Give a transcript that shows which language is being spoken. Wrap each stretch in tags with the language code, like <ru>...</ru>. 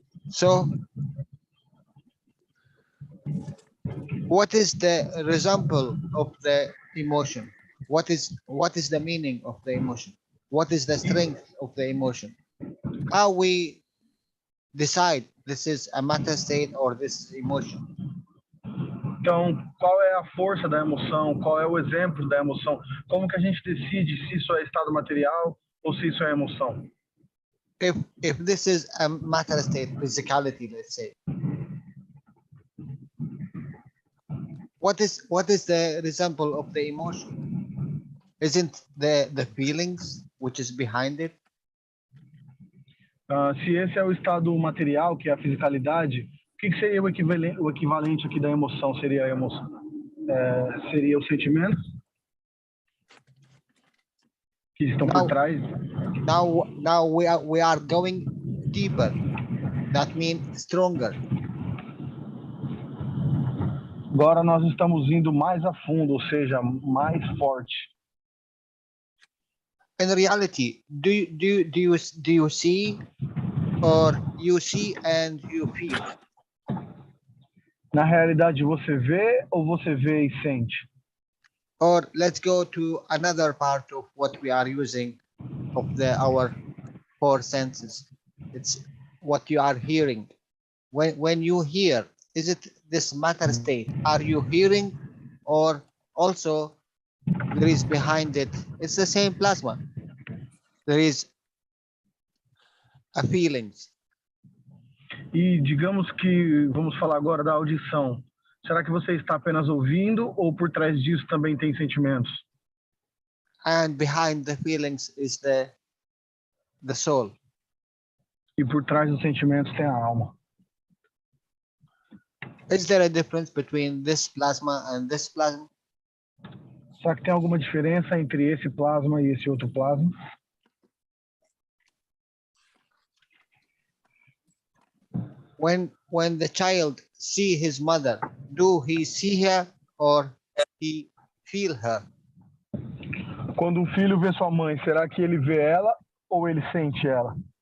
<en>So, what is the example of the emotion? What is the meaning of the emotion? What is the strength of the emotion? How we decide this is a matter state or this emotion?</en> <pt>Então, qual é a força da emoção? Qual é o exemplo da emoção? Como que a gente decide se isso é estado material ou se isso é emoção?</pt> <en>If this is a matter state, physicality, let's say, what is the example of the emotion? Isn't the feelings which is behind it?</en> <pt>Se esse é o estado material, que é a fisicalidade, que seria o equivalente aqui da emoção? Seria a emoção? Seria o sentimento que estão por trás?</pt> <en>Now we are going deeper. That means stronger.</en> <pt>Agora nós estamos indo mais a fundo, ou seja, mais forte.</pt> <en>In reality, do you see, or you see and you feel?</en> <pt>Na realidade, você vê ou você vê e sente?</pt> <en>Or let's go to another part of what we are using of our four senses. It's what you are hearing. When you hear, is it this matter state? Are you hearing, or also there is behind it? It's the same plasma. There is a feelings.</en> <pt>E digamos que vamos falar agora da audição. Será que você está apenas ouvindo ou por trás disso também tem sentimentos?</pt> <en>And behind the feelings is the soul.</en> <pt>E por trás dos sentimentos tem a alma.</pt> <en>Is there a difference between this plasma and this plasma?</en> <pt>Será que tem alguma diferença entre esse plasma e esse outro plasma?</pt> <en>When the child see his mother, do he see her or he feel her?</en> <pt>Quando um filho vê sua mãe, será que ele vê ela ou ele sente ela?</pt>